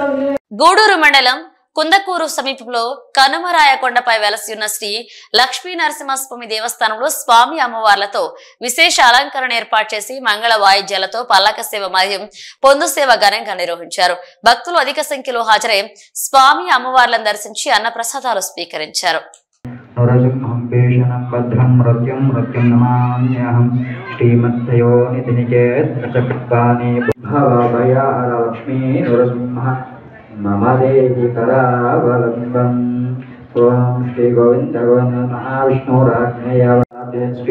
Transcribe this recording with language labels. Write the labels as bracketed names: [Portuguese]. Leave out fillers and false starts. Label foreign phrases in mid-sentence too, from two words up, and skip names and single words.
[Telugu] గూడూరు మండలం కుందకూరు సమీపంలో కనుమరాయకొండపై వెలసి ఉన్న శ్రీ లక్ష్మీ నరసింహస్వామి దేవస్థానంలో స్వామి అమ్మవార్లతో విశేష అలంకరణ ఏర్పాటు చేసి మంగళ వాయిద్యాలతో పల్లక సేవ మరియు పొందు సేవ ఘనంగా నిర్వహించారు. భక్తులు అధిక సంఖ్యలో హాజరై స్వామి అమ్మవార్లను దర్శించి అన్న ప్రసాదాలు స్వీకరించారు. [Sanskrit] मम देहि करावलम्बम् ओम श्री गोविंद गोविंद महाविष्णुराज्ञेय श्री